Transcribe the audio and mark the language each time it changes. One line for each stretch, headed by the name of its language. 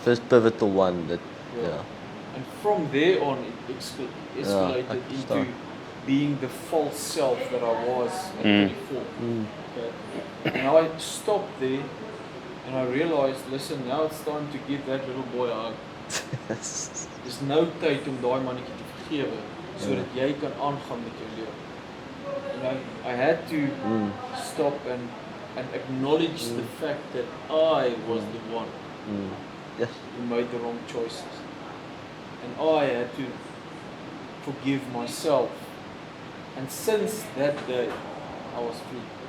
English: The first pivotal one that, And from there on it escalated into being the false self that I was at 24. Okay? And I stopped there and I realized, listen, now it's time to give that little boy a hug. There's no
Afrikaans: tyd om daai mannetjie te vergewe sodat jy kan aangaan met jou lewe.
English: You know, I had to stop and acknowledge the fact that I was the one who made the wrong choices. And I had to forgive myself. And since that day, I was free.